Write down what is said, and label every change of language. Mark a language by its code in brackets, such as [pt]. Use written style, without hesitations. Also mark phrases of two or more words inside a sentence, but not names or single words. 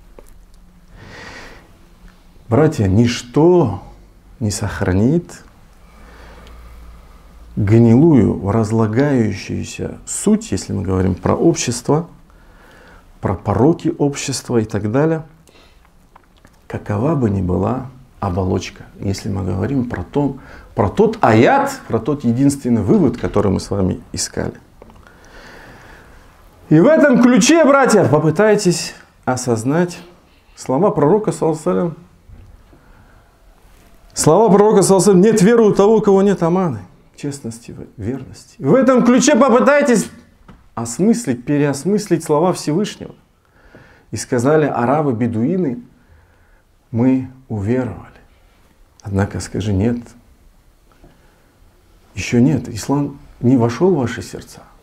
[ru] Братья, ничто не сохранит гнилую, разлагающуюся суть, если мы говорим про общество, про пороки общества и так далее, какова бы ни была оболочка, если мы говорим про тот аят, про тот единственный вывод, который мы с вами искали. И в этом ключе, братья, попытайтесь осознать слова пророка, [ar] صلى الله عليه وسلم. [ru] Слова пророка, [ar] صلى الله عليه وسلم: [ru] нет веры у того, у кого нет аманы, честности, верности. В этом ключе попытайтесь осмыслить, переосмыслить слова Всевышнего. И сказали арабы, бедуины: мы уверовали. Однако скажи: нет, еще нет, ислам не вошел в ваши сердца.